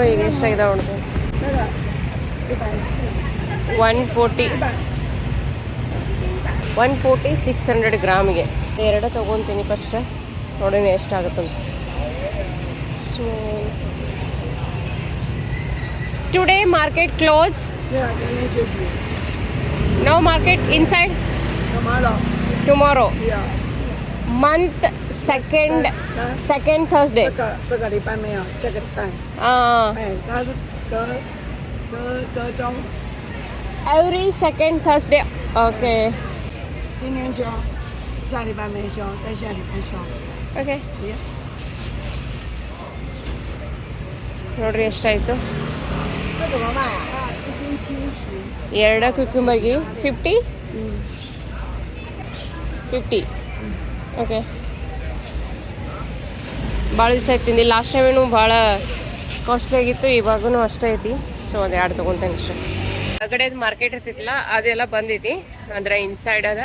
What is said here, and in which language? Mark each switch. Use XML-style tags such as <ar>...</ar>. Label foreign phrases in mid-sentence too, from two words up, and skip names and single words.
<kn>ಈಗ ಎಷ್ಟಾಗಿದೆ ನೋಡಿದೆ 140 600 ಗ್ರಾಮಿಗೆ. ಎರಡು ತೊಗೊತೀನಿ ಫಸ್ಟ್, ನೋಡಿ ಎಷ್ಟಾಗುತ್ತಂತ.</kn> <en>So today market close. No market inside tomorrow. month second Thursday.</en> <zh>这个礼拜没有，这个礼拜。它是隔周。</zh> <en>Every second Thursday. Okay.</en> <zh>今天休，下礼拜没休，再下礼拜休。</zh> <kn>Okay. ನೋಡ್ರಿ ಎಷ್ಟಾಯಿತು.</kn> <zh>这怎么卖啊？1斤70。</zh> <kn>ಎರಡು ಕ್ಯುಕ್ಯುಂಬರ್ಗೆ 50. 50. ಓಕೆ. ಭಾಳ ದಿವಸ ಐತಿ. ಲಾಸ್ಟ್ ಟೈಮೇನು ಭಾಳ ಕಾಸ್ಟ್ಲಿ ಆಗಿತ್ತು, ಇವಾಗೂ ಅಷ್ಟೇ ಐತಿ. ಸೊ ಅದು ಎರಡು ತೊಗೊತೇನೆ ಅಷ್ಟೇ. ಹೊರಗಡೆ ಮಾರ್ಕೆಟ್ ಇರ್ತಿತ್ತಲ್ಲ ಅದೆಲ್ಲ ಬಂದೈತಿ, ಅಂದರೆ ಇನ್ಸೈಡ್ ಅದ.</kn>